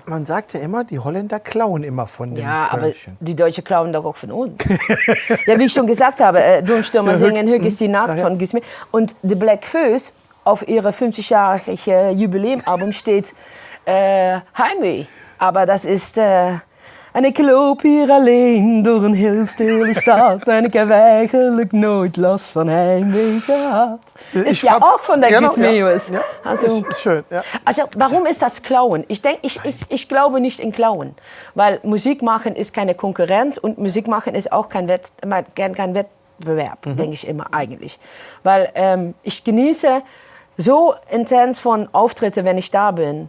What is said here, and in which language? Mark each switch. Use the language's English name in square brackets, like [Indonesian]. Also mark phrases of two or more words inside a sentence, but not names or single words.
[German] Man sagt ja immer, die Holländer klauen immer von den Kölnchen. Aber die Deutschen klauen doch auch von uns. Ja, wie ich schon gesagt habe, Domstürmer singen Hüg ist die Nacht von Guus Meeuwis. Und die Black Föß auf ihre 50-jährige Jubiläumalbum steht Heimweh. Aber das ist... [Dutch] En ik loop hier alleen door een heel stille stad. En ik heb eigenlijk nooit last van heimweh gehad. [German] Ist ja auch von der Guus Meeuwis. Ja, also, ist schön. Ja. Also warum ist das Klauen? Ich glaube nicht in Klauen. Weil Musik machen ist keine Konkurrenz und Musik machen ist auch kein Wettbewerb, denke ich immer eigentlich. Weil ich genieße so intens von Auftritten, wenn ich da bin.